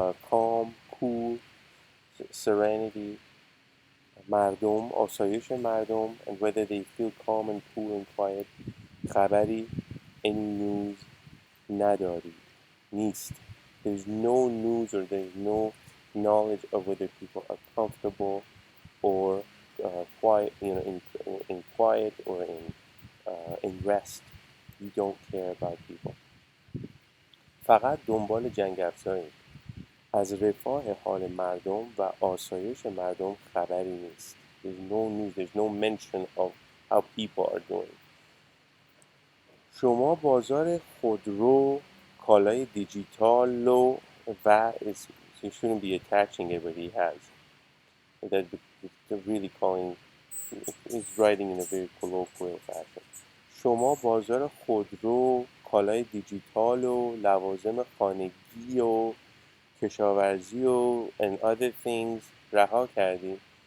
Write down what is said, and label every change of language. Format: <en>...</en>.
<en>calm cool serenity</en> <fa>مردم آسایش مردم</fa> <en>and whether they feel calm and cool and quiet خبری any news</en> <fa>ندارید نیست.</fa> <en>There's no news or there's no knowledge of whether people are comfortable or quiet, in quiet or in rest. You don't care about people.</en> <fa>فقط دنبال جنگ افزارید. از رفاه حال مردم و آسایش مردم خبری نیست.</fa> <en>There's no news, there's no mention of how people are doing.</en> <fa>شما بازار خودرو، کالای دیجیتال و</fa> <en>you shouldn't be attaching it, but he has. That they're really calling, he's writing in a very colloquial fashion.</en> <fa>شما بازار خودرو، کالای دیجیتال و لوازم خانگی و کشاورزی و</fa> <en>and other things</en> <fa>رها کردیم.</fa>